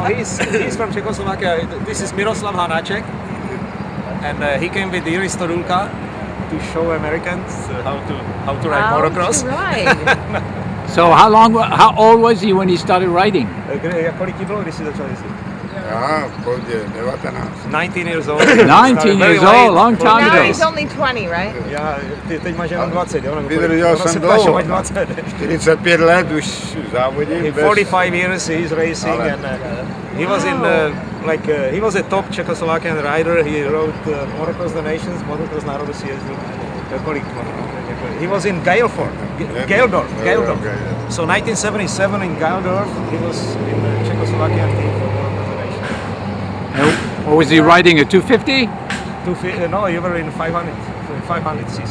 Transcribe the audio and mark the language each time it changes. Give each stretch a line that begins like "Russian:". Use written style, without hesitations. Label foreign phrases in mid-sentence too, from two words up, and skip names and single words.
English: He's from Czechoslovakia. This is Miroslav Hanáček, and he came with Iris Torulka to show Americans how to ride motocross. So how old was he when he started riding?
Czech: Kolik jí bylo, když si začal jezdit? Já, pozdě, 19.
English: 19 years old. 19 years old, long time Now ago. he's only 20, right?
Czech: Já, teď máš jenom 20, jo? Vydržel jsem dlouho. 45 let už závodím.
English: 45 years he's racing, and he was in he was a top Czechoslovakian rider. He rode Motocross the Nations,
Czech: Motocross národu si jezdil.
English: He was in Geldorf. So 1977 in Geldorf, he was in the Czechoslovakian team for Motocross the Nations. What was he riding, a 250? No, you were in 500 cc.